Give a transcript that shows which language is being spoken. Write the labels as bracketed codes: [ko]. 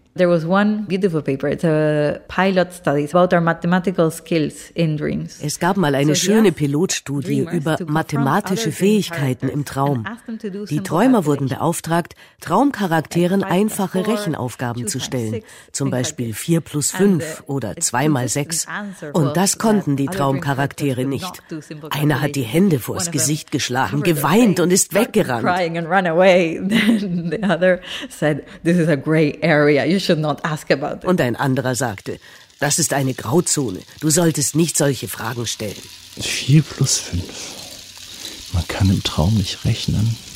[en] There was one beautiful paper, it's a pilot study about our mathematical skills in dreams. [de] Es gab mal eine schöne Pilotstudie über mathematische Fähigkeiten im Traum. Die Träumer wurden beauftragt, Traumcharakteren einfache Rechenaufgaben zu stellen, zum Beispiel 4 plus 5 oder 2 mal 6. Und das konnten die Traumcharaktere nicht. Einer hat die Hände vors Gesicht geschlagen, geweint und ist weggerannt. [en] The other said, this is a gray area. You should not ask about it. [de] Und ein anderer sagte, das ist eine Grauzone. Du solltest nicht solche Fragen stellen. 4 plus 5. Man kann im Traum nicht rechnen.